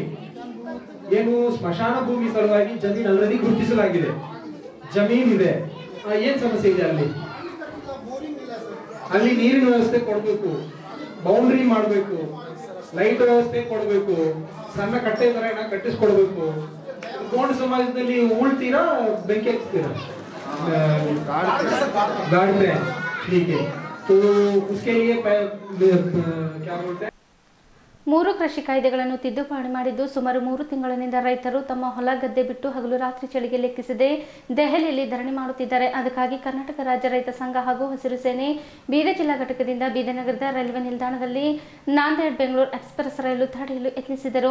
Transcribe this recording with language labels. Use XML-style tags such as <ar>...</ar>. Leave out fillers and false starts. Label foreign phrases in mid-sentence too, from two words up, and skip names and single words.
<kn>ಏನು ಸ್ಮಶಾನ ಭೂಮಿ ಸಲುವಾಗಿ ಜಮೀನು ಆಲ್ರೆಡಿ ಗುರುತಿಸಲಾಗಿದೆ, ಜಮೀನ್ ಇದೆ. ಏನ್ ಸಮಸ್ಯೆ ಇದೆ ಅಲ್ಲಿ? ಅಲ್ಲಿ ನೀರಿನ ವ್ಯವಸ್ಥೆ ಕೊಡಬೇಕು, ಬೌಂಡ್ರಿ ಮಾಡಬೇಕು, ಲೈಟ್ ವ್ಯವಸ್ಥೆ ಕೊಡಬೇಕು, ಸಣ್ಣ ಕಟ್ಟೆ ತರ ಕಟ್ಟಿಸ್ಕೊಡ್ಬೇಕು. ಗೋಂಡ್ ಸಮಾಜದಲ್ಲಿ ಉಳ್ತೀರಾ, ಬೆಂಕಿ ಹಚ್ತೀರಾ?</kn> <hi>गार्ड में, ठीक है, तो उसके लिए क्या बोलते हैं,</hi> <kn>3 ಕೃಷಿ ಕಾಯ್ದೆಗಳನ್ನು ತಿದ್ದುಪಡಿ ಮಾಡಿದ್ದು ಸುಮಾರು 3 ತಿಂಗಳಿನಿಂದ ರೈತರು ತಮ್ಮ ಹೊಲ ಗದ್ದೆ ಬಿಟ್ಟು ಹಗಲು ರಾತ್ರಿ ಚಳಿಗೆ ಲೆಕ್ಕಿಸದೆ ದೆಹಲಿಯಲ್ಲಿ ಧರಣಿ ಮಾಡುತ್ತಿದ್ದಾರೆ. ಅದಕ್ಕಾಗಿ ಕರ್ನಾಟಕ ರಾಜ್ಯ ರೈತ ಸಂಘ ಹಾಗೂ ಹಸಿರು ಸೇನೆ ಬೀದರ್ ಜಿಲ್ಲಾ ಘಟಕದಿಂದ ಬೀದರ್ ನಗರದ ರೈಲ್ವೆ ನಿಲ್ದಾಣದಲ್ಲಿ ನಾಂದೇಡ್ ಬೆಂಗಳೂರು ಎಕ್ಸ್ಪ್ರೆಸ್ ರೈಲು ತಡೆಯಲು ಯತ್ನಿಸಿದರು.</kn>